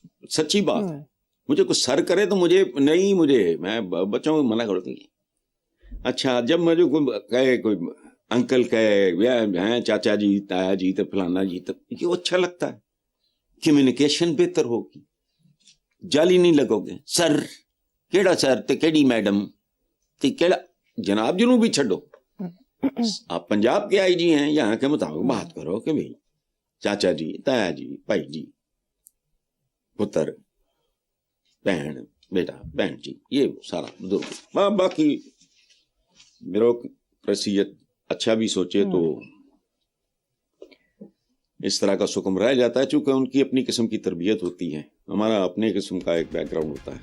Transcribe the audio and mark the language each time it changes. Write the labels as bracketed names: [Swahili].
[Urdu] سچی بات ہے. مجھے کوئی سر کرے تو مجھے نہیں, مجھے میں بچوں کو منع کرتا ہوں. اچھا جب مجھے کوئی کہے, کوئی انکل کہے, چاچا جی, تایا جی, تو فلانا جی, تو یہ اچھا لگتا ہے. کمیونیکیشن بہتر ہوگی, جعلی نہیں لگو گے. [Punjabi] سر کیڑا سر تے کیڑی میڈم تے کیڑا جناب جنوں بھی چھڈو. [Urdu] آپ پنجاب کے آئی جی ہیں, یہاں کے مطابق بات کرو کہ بھائی چاچا جی, تایا جی, بھائی جی, پتر, بہن, بیٹا, بہن جی, یہ سارا بزرگ. باقی بیوروکریسیت اچھا بھی سوچے تو اس طرح کا سکم رہ جاتا ہے, چونکہ ان کی اپنی قسم کی تربیت ہوتی ہے, ہمارا اپنے قسم کا ایک بیک گراؤنڈ ہوتا ہے.